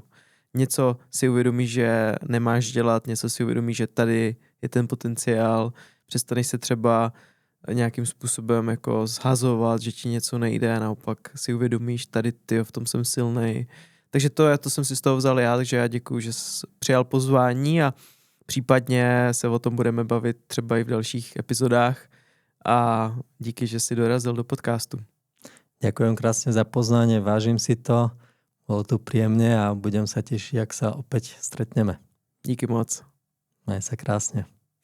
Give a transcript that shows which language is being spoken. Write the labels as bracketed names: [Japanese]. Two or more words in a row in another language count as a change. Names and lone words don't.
[Czech] Něco si uvědomíš, že nemáš dělat, něco si uvědomíš, že tady je ten potenciál, přestaneš se třeba nějakým způsobem jako zhazovat, že ti něco nejde a naopak si uvědomíš, tady ty v tom jsem silnej. Takže to jsem si z toho vzal já, takže já děkuju, že jsi přijal pozvání a případně se o tom budeme bavit třeba i v dalších epizodách a díky, že si dorazil do podcastu. [Slovak] Ďakujem krásne za poznanie, vážim si to, bolo tu príjemne a budem sa tešiť, ak sa opäť stretneme. [Czech] Díky moc. [Slovak] Maj sa krásne.